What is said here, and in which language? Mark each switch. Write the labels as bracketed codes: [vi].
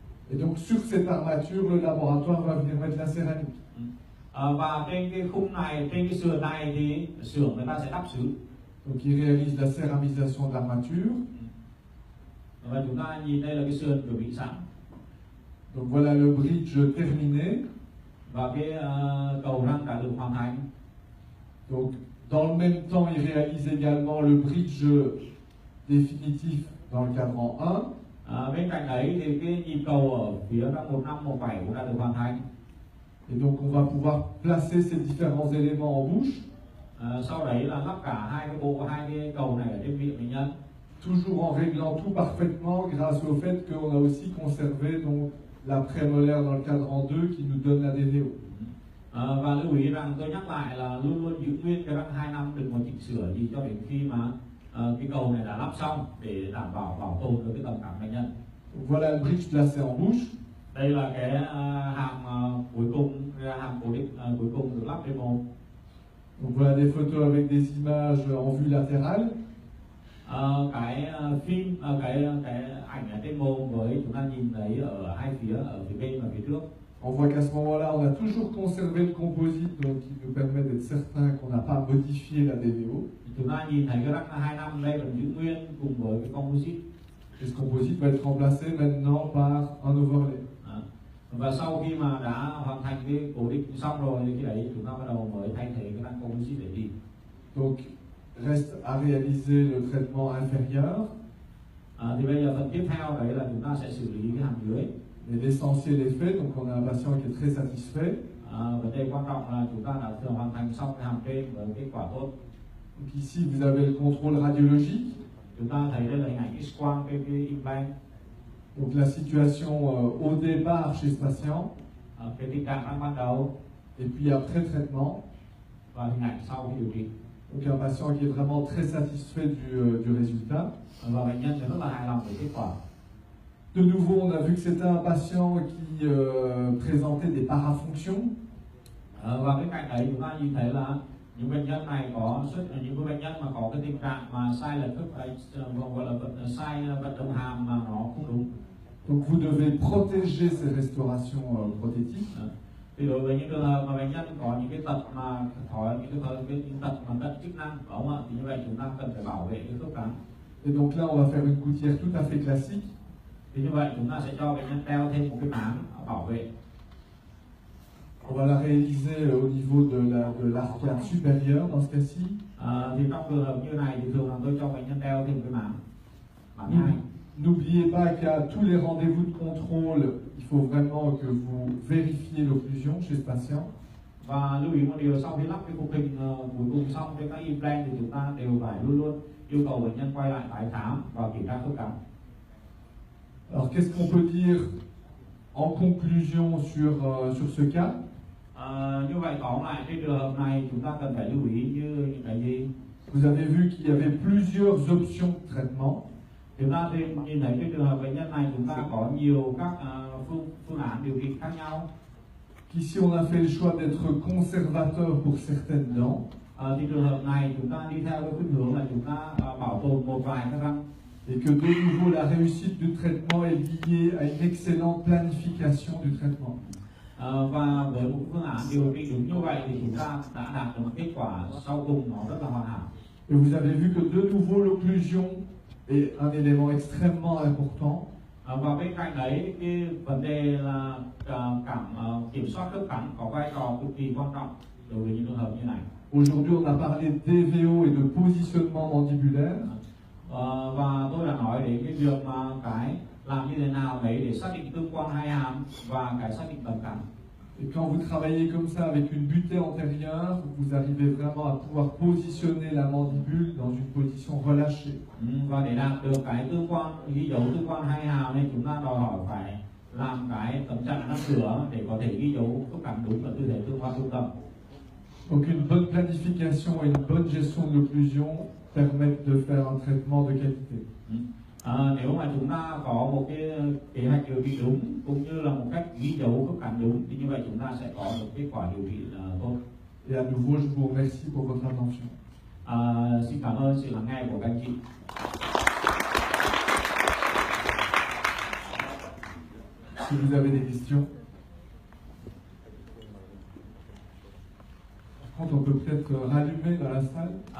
[fr] Et donc sur cette armature, le laboratoire va venir mettre la céramique. [vi] Và trên cái khung này, trên cái sườn này thì xưởng người ta sẽ đắp sứ. [fr] Donc il réalise la céramisation d'armature. [vi] Và chúng ta nhìn đây là cái sườn chuẩn bị sẵn. [fr] Donc voilà le bridge terminé. [vi] Và cái cầu răng đã được hoàn thành. [fr] Donc dans le même temps, il réalise également le bridge définitif dans le cadran 1. [vi] Bên cạnh ấy thì cái nhịp cầu ở phía răng 1517 cũng đã được hoàn thành. [fr] Et donc on va pouvoir placer ces différents éléments en bouche. [vi] Sau đấy là lắp cả hai cái cầu này ở trên miệng bệnh nhân. [fr] Toujours en réglant tout parfaitement grâce au fait qu'on a aussi conservé donc la prémolaire dans le cadran 2 qui nous donne la DVO. [vi] Và lưu ý rằng tôi nhắc lại là luôn luôn giữ nguyên cái răng 2 năm, đừng có chỉnh sửa gì cho đến khi mà cái cầu này đã lắp xong để đảm bảo bảo tồn được cái tầm cảm bệnh nhân. [fr] Donc voilà le bridge placé en bouche. [vi] Đây là cái hàm cuối cùng, hàm cố định cuối cùng được lắp trên mồm. [fr] Donc voilà des photos avec des images en vue latérale. [vi] Cái phim, cái ảnh ở trên mồm với chúng ta nhìn thấy ở hai phía, ở phía bên và phía trước. [fr] On voit qu'à ce moment-là, on a toujours conservé le composite, donc qui nous permet d'être certain qu'on n'a pas modifié la DVO. [vi] Chúng ta nhìn thấy cái răng 2 năm đây vẫn giữ nguyên cùng với cái composite. [fr] Et ce composite va être remplacé maintenant par un overlay. [vi] Và sau khi mà đã hoàn thành cái cố định xong rồi thì cái đấy chúng ta bắt đầu mới thay thế cái răng composite để đi. [fr] Donc reste à réaliser le traitement inférieur. [vi] Thì bây giờ phần tiếp theo đấy là chúng ta sẽ xử lý cái hàm dưới. [fr] Mais l'essentiel est fait, donc on a un patient qui est très satisfait. [vi] Vấn đề quan trọng là chúng ta đã thường hoàn thành xong cái hàm trên với kết quả tốt. [fr] Donc ici vous avez le contrôle radiologique. [vi] Chúng ta thấy đây là hình ảnh X-quang cái implant. [fr] Donc la situation au départ chez ce patient. [vi] Cái tình trạng răng ban đầu. [fr] Et puis après traitement. [vi] và hình ảnh sau khi điều trị. [fr] Donc un patient qui est vraiment très satisfait du résultat. [vi] Và bệnh nhân thì rất là hài lòng về kết quả. [fr] De nouveau, on a vu que c'était un patient qui présentait des parafonctions. [vi] Và bên cạnh đấy chúng ta nhìn thấy là những bệnh nhân này có những bệnh nhân mà có cái tình trạng mà sai lệch khớp gọi là sai vận động hàm mà nó không đúng. [fr] Donc vous devez protéger ces restaurations prothétiques. [vi] Thì đối với những trường hợp mà bệnh nhân có những cái tật mà những tật mà tật chức năng, đúng không ạ? Thì như vậy chúng ta cần phải bảo vệ cái khớp cắn. [fr] Et donc là, on va faire une gouttière tout à fait classique. [vi] Thì như vậy chúng ta sẽ cho bệnh nhân đeo thêm một cái máng bảo vệ. [fr] On va la réaliser au niveau de l'arcade supérieure dans ce cas-ci. [vi] Thì trong trường hợp như này thì thường là tôi cho bệnh nhân đeo thêm cái máng hai. [fr] N'oubliez pas qu'à tous les rendez-vous de contrôle, il faut vraiment que vous vérifiez l'occlusion chez ce patient. [vi] Và lưu ý một điều, sau khi lắp cái cục hình cuối cùng xong với các implant thì chúng ta đều phải luôn luôn yêu cầu bệnh nhân quay lại tái khám và kiểm tra khớp cắn. [fr] Alors qu'est-ce qu'on peut dire en conclusion sur ce cas? [vi] Như vậy tóm lại trên trường hợp này chúng ta cần phải lưu ý như những cái gì? [fr] Vous avez vu qu'il y avait plusieurs options de traitement. [vi] Chúng ta nhìn thấy trên trường hợp bệnh nhân này chúng ta có nhiều các phương án điều trị khác nhau. [fr] Ici on a fait le choix d'être conservateur pour certaines dents. [vi] Thì trường hợp này chúng ta đi theo cái khuynh hướng là chúng ta bảo tồn một vài các răng. [fr] Et que de nouveau la réussite du traitement est liée à une excellente planification du traitement. [vi] Và với một phương án điều trị đúng như vậy thì chúng ta đã đạt được một kết quả sau cùng nó rất là hoàn hảo. [fr] Et vous avez vu que de nouveau l'occlusion est un élément extrêmement important. [vi] Và bên cạnh đấy cái vấn đề là kiểm soát khớp cắn có vai trò cực kỳ quan trọng đối với những trường hợp như này. [fr] Aujourd'hui on a parlé d'EVO et de positionnement mandibulaire. [vi] Và tôi đã nói đến cái việc mà làm như thế nào đấy để xác định tương quan hai hàm và cái xác định tầm cắn. [fr] Et quand vous travaillez comme ça avec une butée antérieure, vous arrivez vraiment à pouvoir positionner la mandibule dans une position relâchée. [vi] Và để đạt được cái tương quan, ghi dấu tương quan hai hàm nên chúng ta đòi hỏi phải làm cái tấm chắn răng cửa để có thể ghi dấu khớp cắn đúng ở tư thế tương quan trung tâm. [fr] Donc une bonne planification et une bonne gestion de l'occlusion permettent de faire un traitement de qualité. [vi] Nếu mà chúng ta có một cái kế hoạch điều trị đúng cũng như là một cách ghi dấu khớp cắn đúng thì như vậy chúng ta sẽ có được kết quả điều trị tốt. [fr] Et à nouveau, je vous remercie pour votre attention. [vi] Xin cảm ơn sự lắng nghe của các anh chị. [fr] Si vous avez des questions. Par contre, on peut peut-être rallumer dans la salle.